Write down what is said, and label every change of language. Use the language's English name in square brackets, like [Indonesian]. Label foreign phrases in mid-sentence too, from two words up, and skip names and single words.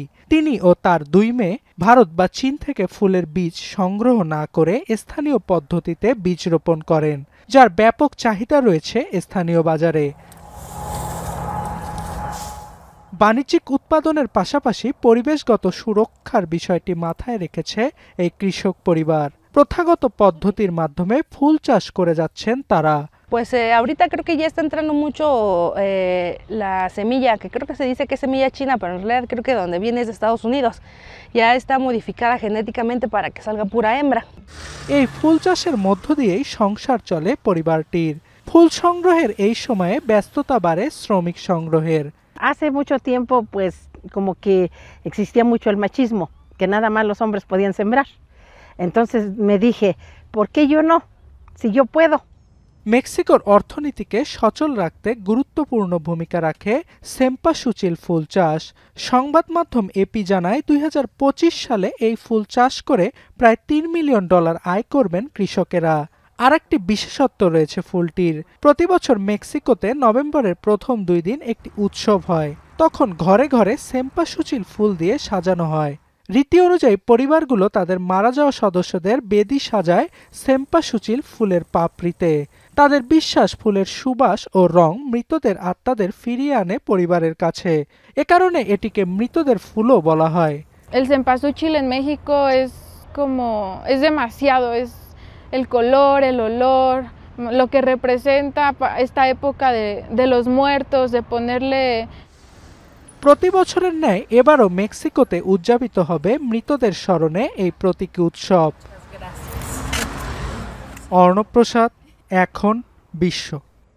[Bangla] তিনি ও তার 2 মেয়ে ভারত বা চীন থেকে ফুলের বীজ সংগ্রহ না করে স্থানীয় পদ্ধতিতে বীজ রোপণ করেন, যার ব্যাপক চাহিদা রয়েছে স্থানীয় বাজারে। বাণিজ্যিক উৎপাদনের পাশাপাশি পরিবেশগত সুরক্ষার বিষয়টি মাথায় রেখেছে এই কৃষক পরিবার। প্রথাগত পদ্ধতির মাধ্যমে ফুল চাষ করে যাচ্ছেন তারা। [Spanish] Pues ahorita creo que ya está entrando mucho la semilla, que creo que se dice que es semilla china, pero en realidad creo que donde viene es de Estados Unidos. Ya está modificada genéticamente para que salga pura hembra. [Bangla] এই ফুল চাষের মধ্য দিয়েই সংসার চলে পরিবারটির। ফুল সংগ্রহের এই সময়ে ব্যস্ততা বাড়ে শ্রমিক সংগ্রহের। [Spanish] Hace mucho tiempo pues como que existía mucho el machismo, que nada más los hombres podían sembrar. Entonces me dije, ¿por qué yo no? Si yo puedo. [Bangla] মেক্সিকোর অর্থনীতিকে সচল রাখতে গুরুত্বপূর্ণ ভূমিকা রাখে সেম্পাসুচিল ফুল চাষ। সংবাদ মাধ্যম এপি জানায় 2025 সালে এই ফুল চাষ করে প্রায় $3 মিলিয়ন আয় করবেন কৃষকেরা। আরেকটি বিশেষত্ব রয়েছে ফুলটির। প্রতি বছর মেক্সিকোতে নভেম্বরের প্রথম 2 দিন একটি উৎসব হয়। তখন ঘরে ঘরে সেম্পাসুচিল ফুল দিয়ে সাজানো হয়। রীতি অনুযায়ী পরিবারগুলো তাদের মারা যাওয়া সদস্যদের বেদি সাজায় সেম্পাসুচিল ফুলের পাপড়িতে। তাদের বিশ্বাস ফুলের সুবাস ও রং মৃতদের আত্মাদের ফিরিয়ে আনে পরিবারের কাছে। এ কারণে এটিকে মৃতদের ফুলও বলা হয়। [Spanish] El cempasúchil en México es demasiado, es el color, el olor, lo que representa esta época de los muertos, de ponerle। [Bangla] প্রতি বছরের ন্যায় এবারও মেক্সিকোতে উদযাপিত হবে মৃতদের স্মরণে এই প্রতীকী উৎসব। অর্ণব প্রসাদ, এখন বিশ্ব।